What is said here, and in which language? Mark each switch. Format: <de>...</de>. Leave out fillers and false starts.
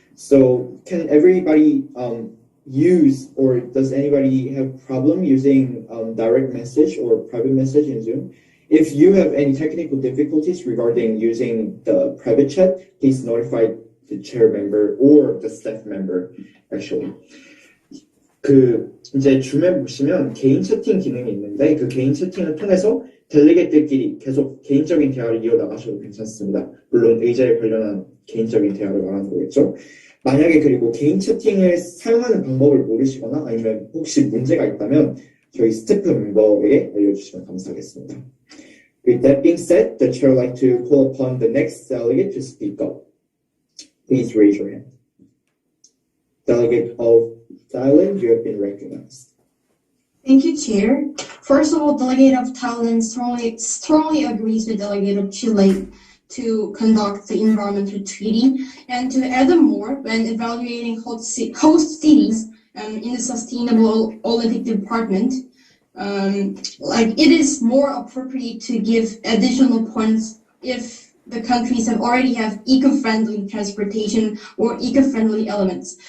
<en>So can everybody use, or does anybody have problem using direct message or private message in Zoom? If you have any technical difficulties regarding using the private chat, please notify the chair member or the staff member, actually.</en> <ko>이제 줌에 보시면 개인 채팅 기능이 있는데 그 개인 채팅을 통해서 델리게이트끼리 계속 개인적인 대화를 이어나가셔도 괜찮습니다. 물론 의자에 관련한 개인적인 대화를 말하는 거겠죠. 만약에 그리고 개인 채팅을 사용하는 방법을 모르시거나 아니면 혹시 문제가 있다면 저희 스태프 멤버에게 알려주시면 감사하겠습니다.</ko> <en>With that being said, the chair would like to call upon the next delegate to speak up. Please raise your hand. Delegate of Thailand, you have been recognized. Thank you, Chair. First of all, Delegate of Thailand strongly agrees with Delegate of Chile to conduct the environmental treaty, and to add more, when evaluating host cities in the Sustainable Olympic Department, it is more appropriate to give additional points if the countries already have eco-friendly transportation or eco-friendly elements.</en>